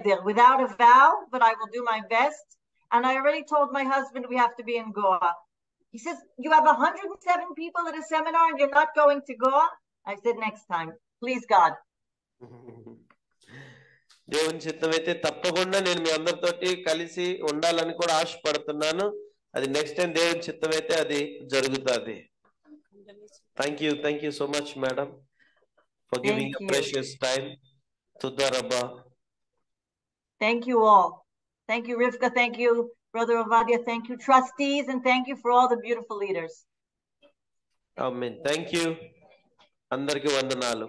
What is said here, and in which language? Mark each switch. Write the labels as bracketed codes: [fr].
[en] Without a vow, but I will do my best. And I already told my husband we have to be in Goa. He says, you have 107 people at a seminar and you're not going to Goa? I said, next time. Please, God. [te] దేవుని చిత్తమైతే తప్పకుండా నేను మీ అందరితోటి కలిసి ఉండాలని కూడా ఆశపడుతున్నాను. అది నెక్స్ట్ టైం దేవుని చిత్తమైతే అది జరుగుతుంది. [en] Thank you so much, madam, for giving a precious time. [he] Tudarabba. [en] Thank you all. Thank you, Rivka. Thank you, Brother Ovadia. Thank you, trustees, and thank you for all the beautiful leaders. Amen. Thank you. [te] Andarki vandanalu.